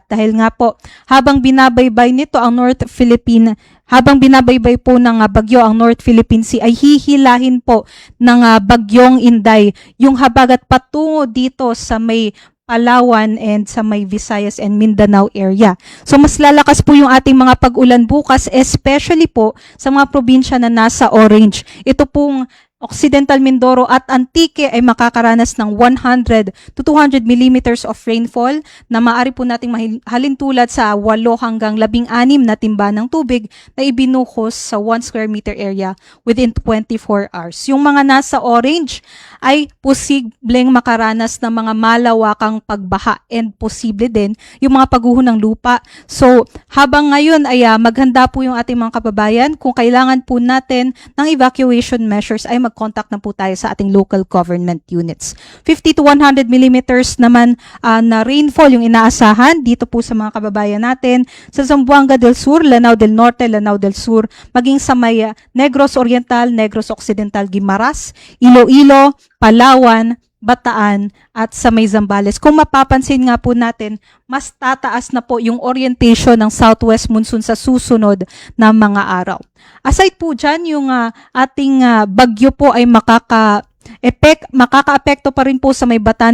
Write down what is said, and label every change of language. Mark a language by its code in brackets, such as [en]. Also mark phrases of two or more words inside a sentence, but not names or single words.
[tl] Dahil nga po, habang binabaybay nito ang habang binabaybay po ng bagyo ang North Philippine Sea ay hihilahin po ng bagyong Inday yung habagat patungo dito sa may Palawan and sa may Visayas and Mindanao area. So mas lalakas po yung ating mga pag-ulan bukas, especially po sa mga probinsya na nasa orange. Ito pong Occidental Mindoro at Antique ay makakaranas ng [en] 100 to 200 millimeters of rainfall [tl] na maaari po nating halintulad sa 8 hanggang 16 na timba ng tubig na ibinuhos sa [en] 1 square meter area within 24 hours. [tl] Yung mga nasa orange ay posibleng makaranas ng mga malawakang pagbaha and posible din yung mga pagguho ng lupa. So habang ngayon ay maghanda po yung ating mga kababayan, kung kailangan po natin ng [en] evacuation measures [tl] ay mag-contact na po tayo sa ating [en] local government units. 50 to 100 millimeters [tl] naman na rainfall yung inaasahan dito po sa mga kababayan natin sa Zamboanga del Sur, Lanao del Norte, Lanao del Sur, maging sa may Negros Oriental, Negros Occidental, Guimaras, Iloilo, Palawan, Bataan at sa may Zambales. Kung mapapansin nga po natin, mas tataas na po yung orientation ng [en] southwest monsoon [tl] sa susunod na mga araw. Aside po dyan, yung ating bagyo po ay makaka-apekto pa rin po sa may Batanes.